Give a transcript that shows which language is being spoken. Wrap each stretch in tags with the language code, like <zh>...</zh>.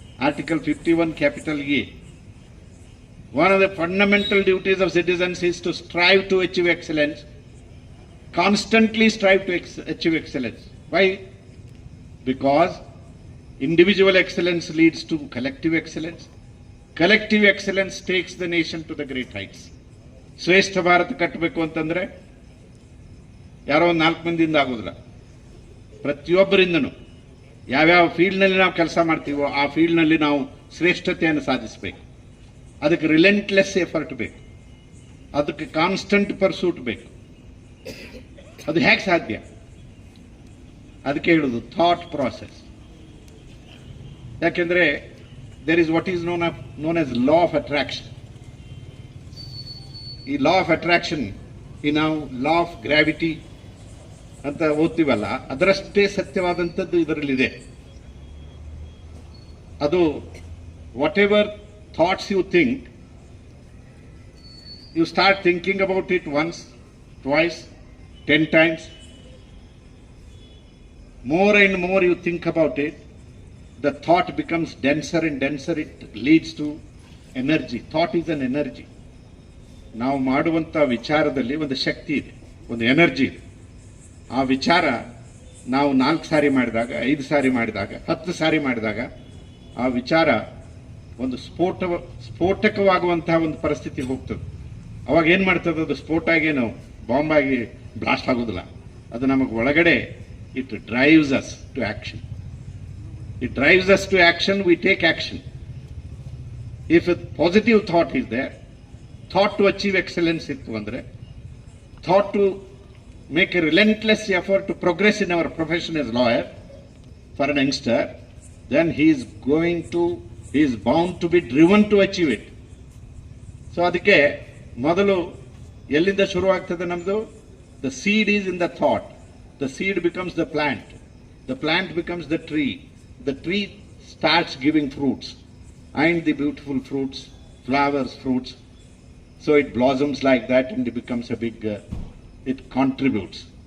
<en>Article 51, capital A. One of the fundamental duties of citizens is to strive to achieve excellence. Constantly strive to achieve excellence. Why? Because individual excellence leads to collective excellence. Collective excellence takes the nation to the great heights.</en> <kn>ಶ್ರೇಷ್ಠ ಭಾರತ ಕಟ್ಟಬೇಕು ಅಂತಂದ್ರೆ ಯಾರೋ 4 ಮಂದಿಯಿಂದ ಆಗೋದಿಲ್ಲ. ಪ್ರತಿಯೊಬ್ಬರಿಂದನೂ ಯಾವ್ಯಾವ ಫೀಲ್ಡ್ನಲ್ಲಿ ನಾವು ಕೆಲಸ ಮಾಡ್ತೀವೋ ಆ ಫೀಲ್ಡ್ನಲ್ಲಿ ನಾವು ಶ್ರೇಷ್ಠತೆಯನ್ನು ಸಾಧಿಸಬೇಕು. ಅದಕ್ಕೆ</kn> <en>relentless effort</en> <kn>ಬೇಕು, ಅದಕ್ಕೆ</kn> <en>constant pursuit</en> <kn>ಬೇಕು. ಅದು ಹೇಗೆ ಸಾಧ್ಯ? ಅದಕ್ಕೆ ಹೇಳುದು</kn> <en>Thought process.</en> <kn>ಯಾಕೆಂದ್ರೆ</kn> <en>There is what is known as law of attraction.</en> <kn>ಈ</kn> <en>law of attraction,</en> <kn>ಈ ನಾವು</kn> <en>law of gravity</en> <kn>ಅಂತ ಓದ್ತೀವಲ್ಲ, ಅದರಷ್ಟೇ ಸತ್ಯವಾದಂಥದ್ದು ಇದರಲ್ಲಿದೆ. ಅದು</kn> <en>Whatever thoughts you think, you start thinking about it once, twice, 10 times. More and more you think about it, the thought becomes denser and denser. It leads to energy. Thought is an energy.</en> <kn>ನಾವು ಮಾಡುವಂಥ ವಿಚಾರದಲ್ಲಿ ಒಂದು ಶಕ್ತಿ ಇದೆ, ಒಂದು energy ಇದೆ. ಆ ವಿಚಾರ ನಾವು 4 ಸಾರಿ ಮಾಡಿದಾಗ, 5 ಸಾರಿ ಮಾಡಿದಾಗ, 10 ಸಾರಿ ಮಾಡಿದಾಗ ಆ ವಿಚಾರ ಒಂದು ಸ್ಫೋಟಕವಾಗುವಂತಹ ಒಂದು ಪರಿಸ್ಥಿತಿ ಹೋಗ್ತದೆ. ಅವಾಗ ಏನು ಮಾಡ್ತದೆ? ಅದು ಸ್ಫೋಟ ಆಗಿ ನಾವು ಬಾಂಬ್ ಆಗಿ ಬ್ಲಾಸ್ಟ್ ಆಗೋದಿಲ್ಲ. ಅದು ನಮಗೆ ಒಳಗಡೆ</kn> <en>It drives us to action. It drives us to action. We take action. If positive thought is there, thought to achieve excellence</en> <kn>ಇತ್ತು ಅಂದರೆ,</kn> <en>Thought to make a relentless effort to progress in our profession as lawyer for an youngster, then he is bound to be driven to achieve it.</en> <kn>So ಅದಕ್ಕೆ ಮೊದಲು ಎಲ್ಲಿಂದ ಶುರುವಾಗ್ತದೆ ನಮ್ಮದು?</kn> <en>The seed is in the thought. The seed becomes the plant. The plant becomes the tree. The tree starts giving fruits. And the beautiful fruits, flowers, fruits. So it blossoms like that and it becomes a big, it contributes.</en>